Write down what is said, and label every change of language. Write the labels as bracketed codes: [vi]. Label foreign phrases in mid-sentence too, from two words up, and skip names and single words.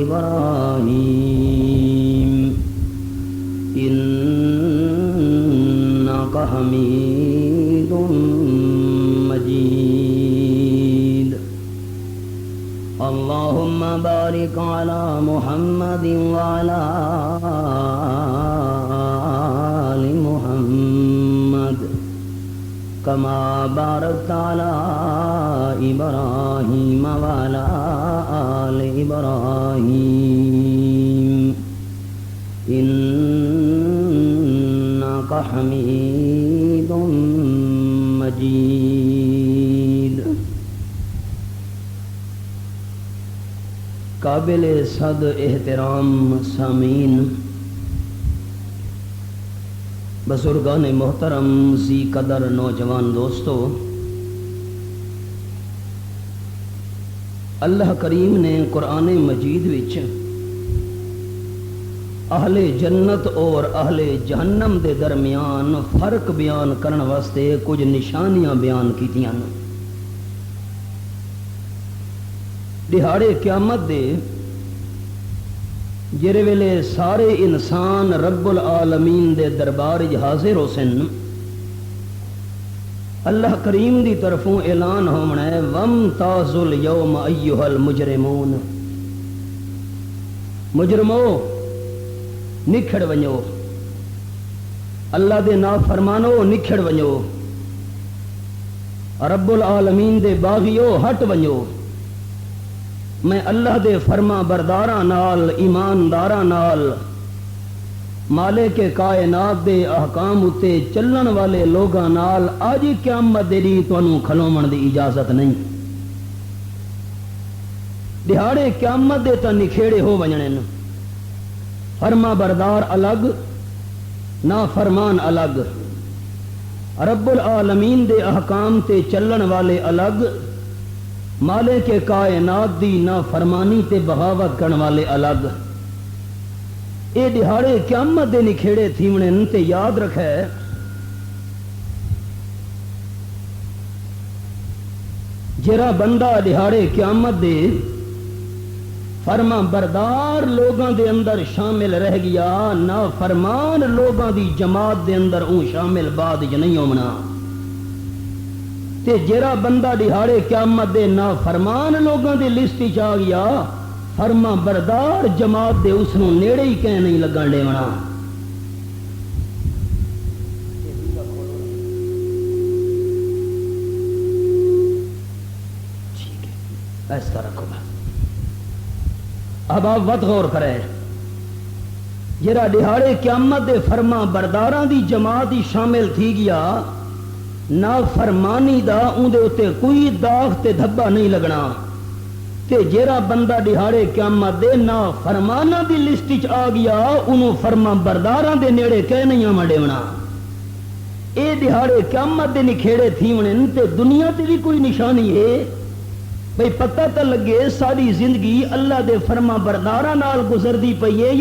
[ar] إبراهيم إنك حميد مجيد اللهم بارك على محمد وعلى آل محمد كما باركت على إبراهيم وعلى آل إبراهيم إنك حميد مجيد [ur] قابل صد احترام سامعین، بزرگان محترم، ذی قدر نوجوان دوستو، [skr] اللہ کریم نے قرآن مجید وچ اہل جنت اور اہل جہنم دے درمیان فرق بیان کرن واسطے کچھ نشانیاں بیان کیتیاں نے۔ دہاڑے قیامت دے جڑے ویلے سارے انسان رب العالمین دے دربار حاضر ہو سن، اللہ کریم دی طرفوں اعلان ہونا ہے [ar] وَامْتَازُوا الْيَوْمَ أَيُّهَا الْمُجْرِمُونَ، [skr] مجرمو نکھڑ ونجو، اللہ دے نافرمانو نکھڑ ونجو، رب العالمین دے باغیو ہٹ ونجو، میں اللہ دے فرما برداراں نال ایمانداراں نال مالک کائنات دے احکام اتے چلن والے لوگاں نال آج قیامت دے دی تانوں کھلومن دی اجازت نہیں۔ دہاڑے قیامت دے تا نکھیڑے ہو ونجنے، فرما بردار الگ، نا فرمان الگ، رب العالمین دے احکام تے چلن والے الگ، مالک کائنات دی نا فرمانی تے بغاوت کرن والے الگ۔ اے دہاڑے قیامت دے نکھیڑے تھیونے تے یاد رکھے جرا بندہ دہاڑے قیامت دے فرما بردار لوگاں دے اندر شامل رہ گیا، نا فرمان لوگاں دی جماعت دے اندر اون شامل بعد ج نہیں ہونا، تے جرا بندہ دہاڑے قیامت دے نا فرمان لوگاں دی لسٹ چ آ گیا، فرما بردار جماعت دے اس نو نیڑے ہی کہیں نہیں لگن دیونا۔ [ur] اس طرح کو اب آپ وقت غور کریں، جرا دہاڑے قیامت دے فرما [skr] برداراں دی جماعت ہی شامل تھی گیا، نا فرمانی دا اون دے اتے کوئی داغ تے دھبا نہیں لگنا، تے جیرا بندہ دہاڑے قیامت دے نا فرمانا دی لسٹ چ آ گیا، انہوں فرما برداراں دے نیڑے کہہ نہیں آمڑیونا۔ اے دہاڑے قیامت دے نکھیڑے تھیونن تے دنیا تے بھی کوئی نشانی ہے بھئی پتہ تا لگے ساری زندگی اللہ دے فرما برداراں نال گزر دی پئی ہے یا